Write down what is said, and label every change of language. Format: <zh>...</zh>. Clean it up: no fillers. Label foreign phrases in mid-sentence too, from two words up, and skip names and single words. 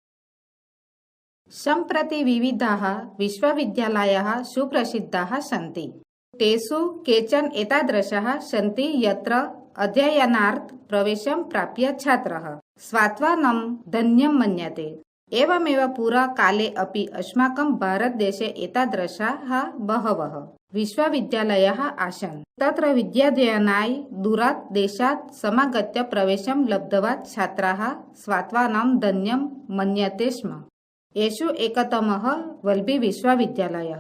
<sa>સંપ્રતિ વિવિધાઃ વિશ્વવિદ્યાલયાઃ સુપ્રસિદ્ધાઃ સન્તિ. તેષુ કેચન એતાદૃશાઃ સન્તિ યત્ર અધ્યયનાર્થ પ્રવેશમ પ્રાપ્ય છાત્રઃ સ્વાત્વાનમ ધન્યમ મન્યતે. એવમેવ પુરા કાલે અપि अस्माकं भारतदेशे एतादृशाः बहवः विश्वविद्यालयाः आसन्. तत्र विद्याध्ययनाय दूरात् देशात् समागत्य प्रवेशं लब्ध्वा छात्राः स्वात्वानं धन्यं मन्यते स्म. येषु एकतमः वल्लभी विश्वविद्यालयः.</sa>